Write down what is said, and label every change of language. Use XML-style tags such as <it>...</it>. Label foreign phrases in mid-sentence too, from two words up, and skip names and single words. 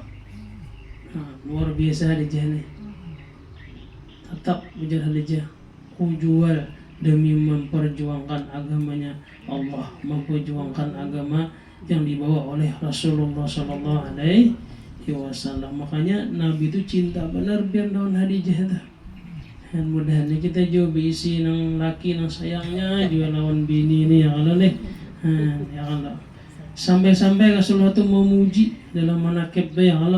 <bjn>Luar biasa Khadijah ni. Tetap ujar Khadijah,</bjn> <id>ku jual demi memperjuangkan agamanya Allah, memperjuangkan agama yang dibawa oleh Rasulullah</id> <ar>sallallahu alaihi wasallam.</ar> <bjn>Makanya Nabi itu cinta benar biar lawan Khadijah dah. Dan mudah-mudahan kita juga berisi nang laki nang sayangnya juga lawan bini ini</bjn> <ar>ya Allah</ar> <bjn>nih.</bjn> <ar>Ya Allah.</ar> <id>Sampai-sampai Rasulullah itu memuji dalam manakib</id> <ar>ya Allah.</ar>